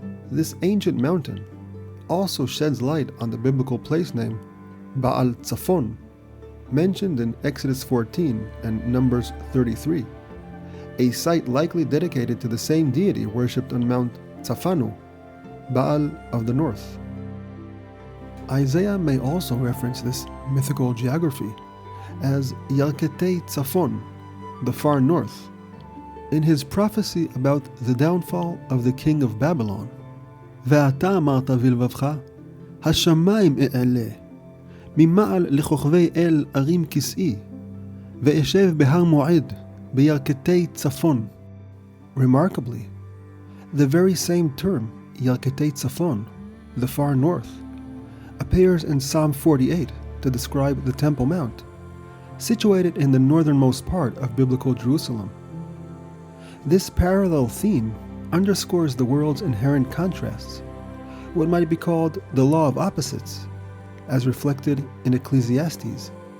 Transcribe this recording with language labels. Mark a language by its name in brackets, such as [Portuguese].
[English] This ancient mountain also sheds light on the biblical place name Baal Tzafon, mentioned in Exodus 14 and Numbers 33, a site likely dedicated to the same deity worshipped on Mount Tzafanu, Baal of the north. Isaiah may also reference this mythical geography as Yarketei Tzafon, the far north, in his prophecy about the downfall of the king of Babylon. [Hebrew] ואתה אמרת בלבבך, השמיים אעלה, ממעל לכוכבי אל ארים כסאי, ואשב בהר מועד, בירכתי צפון. [English] Remarkably, the very same term, Yarketei Tzafon, the far north, appears in Psalm 48 to describe the Temple Mount, situated in the northernmost part of biblical Jerusalem. This parallel theme underscores the world's inherent contrasts, what might be called the law of opposites, as reflected in Ecclesiastes.